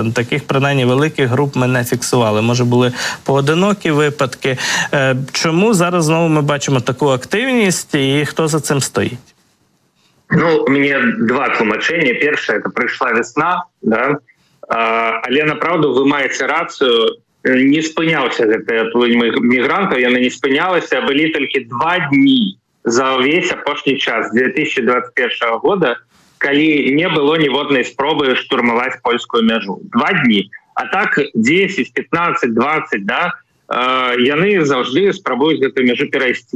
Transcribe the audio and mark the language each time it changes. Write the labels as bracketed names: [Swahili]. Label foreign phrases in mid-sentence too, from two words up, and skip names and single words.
[Ukrainian] Таких, принаймні, великих груп ми не фіксували. Може, були поодинокі випадки. Чому зараз знову ми бачимо таку активність, і хто за цим стоїть? У мене два тлумачення. Перше, це прийшла весна, да? Але, направду, ви маєте рацію, [Belarusian] не спынялся гэты плынь мігрантаў, яны не спынялася, былі толькі 2 дні за ўвесь апошні час 2021 года, калі не было ніводнай спробы штурмаваць польскую мяжу. 2 дні. А так 10, 15, 20, да, яны заўжды спрабуюць гэту мяжу перайсці.